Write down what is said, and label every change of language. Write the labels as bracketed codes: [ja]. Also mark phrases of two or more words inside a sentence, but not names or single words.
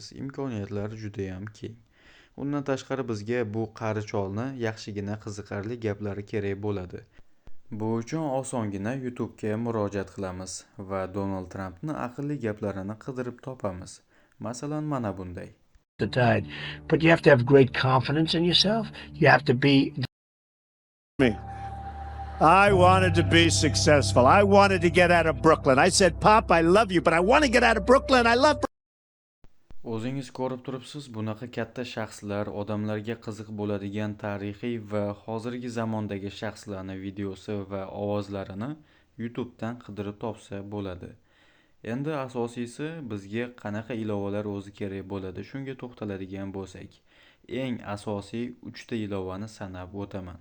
[uz] Imkoniyatlar juda ham keng. Undan tashqari bizga bu qari cholni yaxshigina qiziqarli gaplari kerak bo'ladi. Bu uchun osongina YouTube'ga murojaat qilamiz va Donald Trumpni aqlli gaplarini qidirib topamiz. Masalan, mana bunday. [en] The tide, but you have to have great confidence in yourself. You have to be. I wanted to be successful. I wanted to get out of Brooklyn. I said, Pop, I love you, but I want to get out of Brooklyn. I love [uz] O'zingiz ko'rib turibsiz, bunaqa katta shaxslar, odamlarga qiziq bo'ladigan tarixiy va hozirgi zamondagi shaxslarni videosi va ovozlarini YouTube'dan qidirib topsa bo'ladi. Endi asosiysi bizga qanaqa ilovalar o'zi kerak bo'ladi, shunga to'xtaladigan bo'lsak, eng asosiy 3 ta ilovani sanab o'taman.